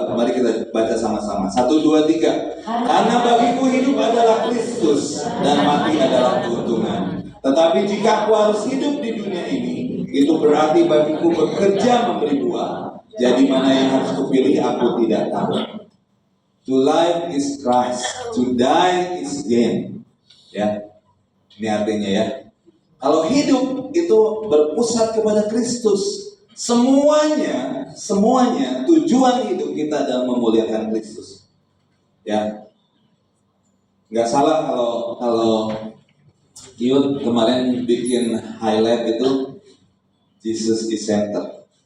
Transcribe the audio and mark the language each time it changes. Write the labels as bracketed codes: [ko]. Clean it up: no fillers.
[id] Mari kita baca sama-sama. 1, 2, 3. Karena bagiku hidup adalah Kristus dan mati adalah keuntungan. Tetapi jika aku harus hidup di dunia ini, itu berarti bagiku bekerja memberi buah. Jadi mana yang harus kupilih aku tidak tahu. [en] To life is Christ, to die is gain. [id] Ya, ini artinya ya. Kalau hidup itu berpusat kepada Kristus, semuanya tujuan hidup kita adalah memuliakan Kristus. Ya, nggak salah kalau Yud kemarin bikin highlight itu [en] Jesus is center.